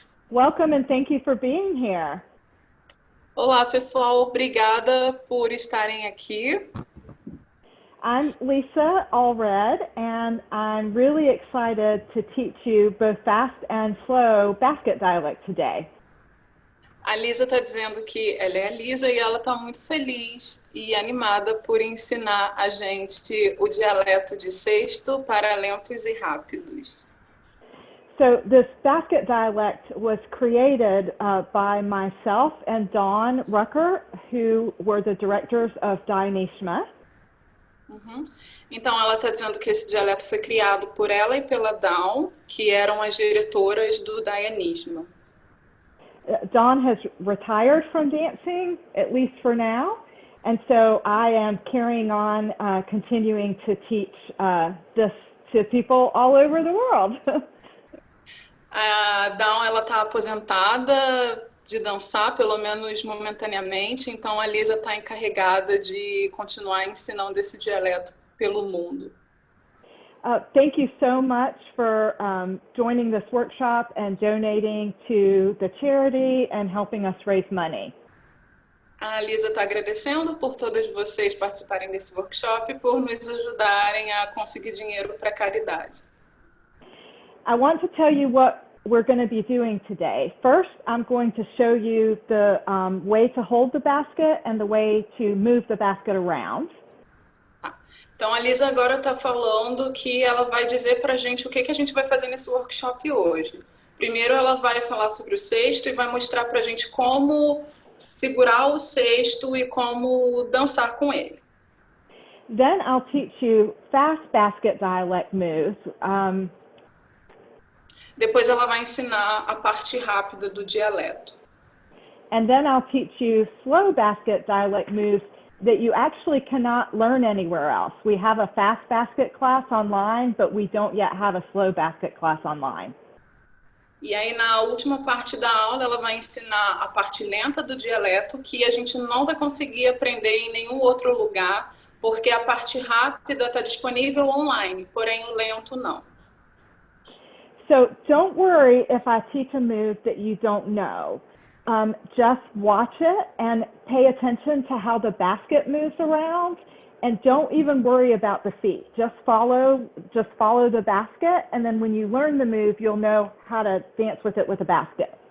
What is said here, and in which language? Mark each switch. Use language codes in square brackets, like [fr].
[en] Welcome and thank you for being here. [pt] Olá, pessoal. Obrigada por estarem aqui. [en] I'm Lisa Allred, and I'm really excited to teach you both fast and slow basket dialect today. [pt] A Lisa está dizendo que ela é a Lisa e ela está muito feliz e animada por ensinar a gente o dialeto de sexto para lentos e rápidos. [en] So this basket dialect was created by myself and Dawn Rucker, who were the directors of Dainishma. [pt] Então, ela está dizendo que esse dialeto foi criado por ela e pela Dawn, que eram as diretoras do Dayanismo. [en] Dawn has retired from dancing, at least for now, and so I am carrying on, continuing to teach this to people all over the world. [pt] A Dawn, ela está aposentada de dançar, pelo menos momentaneamente, então a Lisa está encarregada de continuar ensinando esse dialeto pelo mundo. [en] Thank you so much for joining this workshop and donating to the charity and helping us raise money. [pt] A Lisa está agradecendo por todos vocês participarem desse workshop e por nos ajudarem a conseguir dinheiro para a caridade. [en] I want to tell you what we're going to be doing today. First, I'm going to show you the way to hold the basket and the way to move the basket around. [pt] Então, a Lisa agora está falando que ela vai dizer para a gente o que a gente vai fazer nesse workshop hoje. Primeiro, ela vai falar sobre o cesto e vai mostrar para a gente como segurar o cesto e como dançar com ele. [en] Then I'll teach you fast basket dialect moves. [pt] Depois ela vai ensinar a parte rápida do dialeto. [en] And then I'll teach you slow basket dialect moves that you actually cannot learn anywhere else. We have a fast basket class online, but we don't yet have a slow basket class online. [pt] E aí, na última parte da aula, ela vai ensinar a parte lenta do dialeto, que a gente não vai conseguir aprender em nenhum outro lugar, porque a parte rápida está disponível online, porém o lento não. [en] So don't worry if I teach a move that you don't know. Just watch it and pay attention to how the basket moves around, and don't even worry about the feet. Just follow the basket, and then when you learn the move, you'll know how to dance with it with a basket.